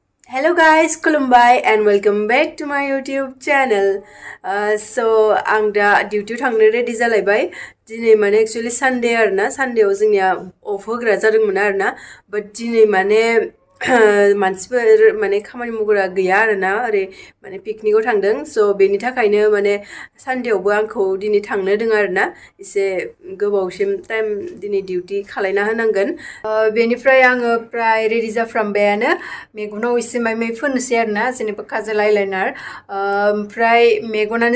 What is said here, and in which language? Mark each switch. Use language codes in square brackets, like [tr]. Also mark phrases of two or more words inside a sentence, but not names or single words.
[en] Hello guys, Kulumbai and welcome back to my YouTube channel. [brx] So आं दा डिउटियाव थांनो रेडि जालायबाय दिनै माने एक्चुअली सानडे आरोना सानडेआव जोंनिया अफ होग्रा जादोंमोन आरोना बाट दिनै माने मानसिफोर माने खामानि मावग्रा गैया आरोना ओरै माने पिकनिकआव थांदों स' बेनि थाखायनो माने सानडेआवबो आंखौ दिनै थांनो होदों आरोना एसे गोबावसिम टाइम दिनै डिउटि खालायना होनांगोन बेनिफ्राय आङो प्राय रेडि जाफ्रामबायानो मेगनाव एसे माइ फोननोसै आरोना जेनेबा काजल आइलाइनार ओमफ्राय मेगनानो